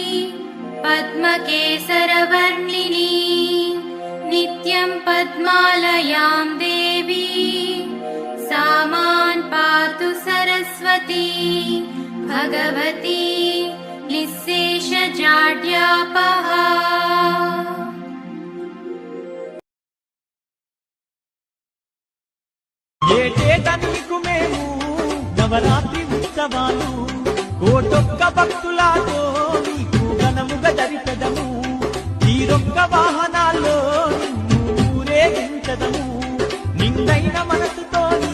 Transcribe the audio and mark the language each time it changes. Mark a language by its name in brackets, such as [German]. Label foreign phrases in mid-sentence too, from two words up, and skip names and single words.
[Sanskrit] पद्मकेसरवर्णिनी नित्यं पद्मालयां देवी सा मां पातु सरस्वती भगवती निःशेषजाड्यापहा। [Telugu] ఏటేటా నీకు మేము నవరాత్రి ఉత్సవాలు కోటొక్క భక్తులతో నీకు ఘనముగా జరిపెదము తీరొక్క వాహనాల్లో నిన్ను ఊరేగించదము నిండైన మనసుతో